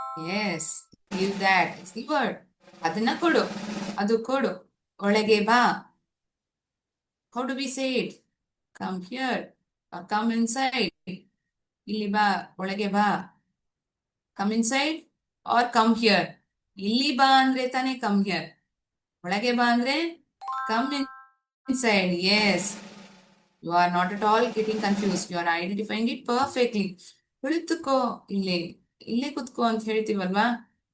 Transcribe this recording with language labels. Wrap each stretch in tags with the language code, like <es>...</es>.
<en>Yes, give that is the word.</en> <kn>ಅದನ್ನ ಕೊಡು, ಅದು ಕೊಡು. ಒಳಗೆ ಬಾ.</kn> <en>How do we say it? Come here or come inside.</en> <kn>ಇಲ್ಲಿ ಬಾ, ಒಳಗೆ ಬಾ.</kn> <en>Come inside or come here.</en> <kn>ಇಲ್ಲಿ ಬಾ ಅಂದ್ರೆ ತಾನೇ</kn> <en>come here.</en> <kn>ಒಳಗೆ ಬಾ ಅಂದ್ರೆ</kn> <en>come inside. Yes. You are not at all getting confused. You are identifying it perfectly.</en> <kn>ಕುಳಿತುಕೋ, ಇಲ್ಲಿ ಇಲ್ಲೇ ಕುತ್ಕೋ ಅಂತ ಹೇಳ್ತೀವಲ್ವಾ?</kn>